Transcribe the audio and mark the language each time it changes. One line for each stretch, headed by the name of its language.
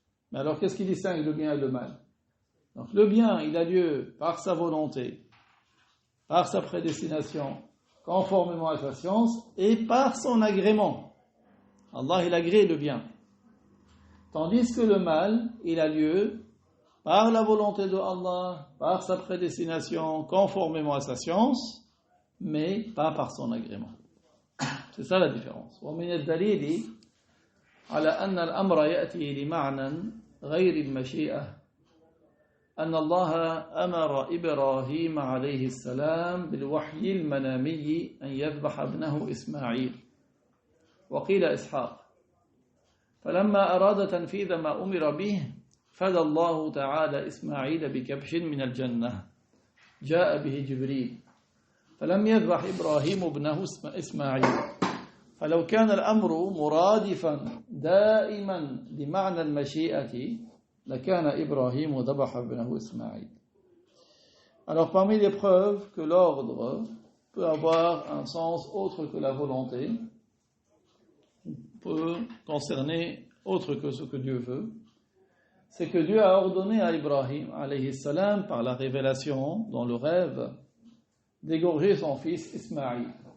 French: Mais alors qu'est-ce qui distingue le bien et le mal? Donc le bien, il a lieu par sa volonté, par sa prédestination, conformément à sa science et par son agrément. Allah, il agrée le bien. Tandis que le mal, il a lieu par la volonté de Allah, par sa prédestination, conformément à sa science, mais pas par son agrément. C'est ça la différence.
Arabic: ومن الدليل على أن الأمر يأتي لمعنى غير المشيئة أن الله أمر إبراهيم عليه السلام بالوحي المنامي أن يذبح ابنه إسماعيل وقيل إسحاق فلما أراد تنفيذ ما أمر به فدى الله تعالى إسماعيل بكبش من الجنة جاء به جبريل فلم يذبح إبراهيم ابنه إسماعيل فلو كان الأمر مرادفا دائما لمعنى المشيئة لكان إبراهيم ذبح ابنه إسماعيل.
French: Alors parmi les preuves que l'ordre peut avoir un sens autre que la volonté, peut concerner autre que ce que Dieu veut, c'est que Dieu a ordonné à Ibrahim alayhi salam par la révélation dans le rêve d'égorger son fils Ismaïl.